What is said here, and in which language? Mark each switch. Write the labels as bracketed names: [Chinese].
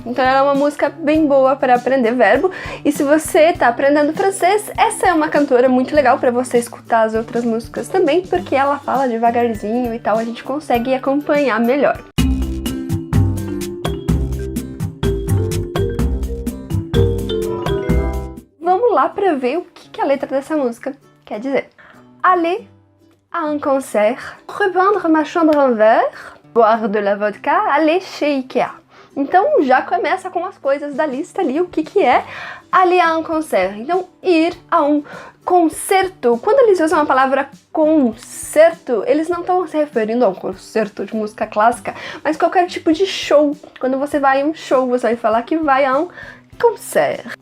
[Portuguese] Então ela é uma música bem boa para aprender verbo. E se você está aprendendo francês, essa é uma cantora muito legal para você escutar as outras músicas também, porque ela fala devagarzinho e tal, a gente consegue acompanhar melhor. Vamos lá para ver o que a letra dessa música quer dizer. [French] Aller à un concert, repeindre ma chambre en verre, boire de la vodka, aller chez Ikea. [Portuguese] Então já começa com as coisas da lista ali, o que é [French] aller à un concert. [Portuguese] Então, ir a um concerto. Quando eles usam a palavra concerto, eles não estão se referindo a um concerto de música clássica, mas qualquer tipo de show. Quando você vai a um show, você vai falar que vai a um concert.